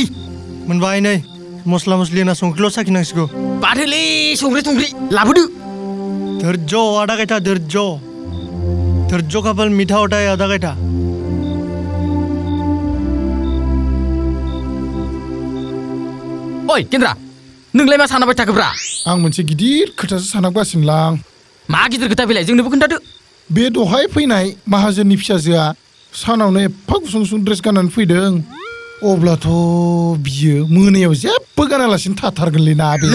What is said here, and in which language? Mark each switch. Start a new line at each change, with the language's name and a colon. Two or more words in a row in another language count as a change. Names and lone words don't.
Bodo: मोनबाय नै मस्ला मस्लि होना संख्रिल' साखिनांसिगौ बाथोलै संख्रि लाबोदो
Hindi: धैर्य आधा घंटा धैर्य का फल मीठा होता है आधा घंटा
Bodo: ओइ केन्द्रा नोंलाय मा सानाबाय थाखोब्रा आं मोनसे गिदिर खोथासो सानांगासिनोलां मा गिदिर खोथा बेलाय जोंनोबो खोन्थादो बे दहाय फैनाय माहाजोननि फिसाजोआ सानावनो एफा गुसुं गुसुं ड्रेस गाननानै फैदों अब्लाथ' बियो मोनायाव जेबो गानालासिनो थाथारगोनलै ना बे